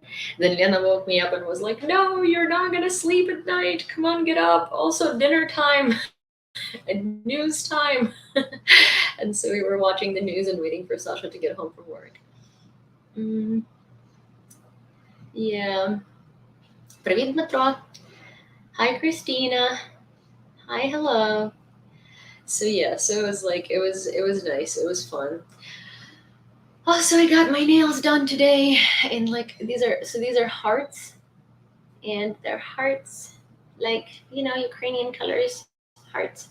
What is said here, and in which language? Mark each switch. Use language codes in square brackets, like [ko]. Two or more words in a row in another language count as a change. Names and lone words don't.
[en] Then Lena woke me up and was like, "No, you're not gonna sleep at night. Come on, get up. Also, dinner time and news time." And so we were watching the news and waiting for Sasha to get home from work. Mm, yeah. [uk] Привіт, Дмитро. [en] Hi, Christina. Hi, hello. So yeah, so it was nice. It was fun. Also, I got my nails done today, and like these are hearts, and they're hearts, like Ukrainian colors, hearts.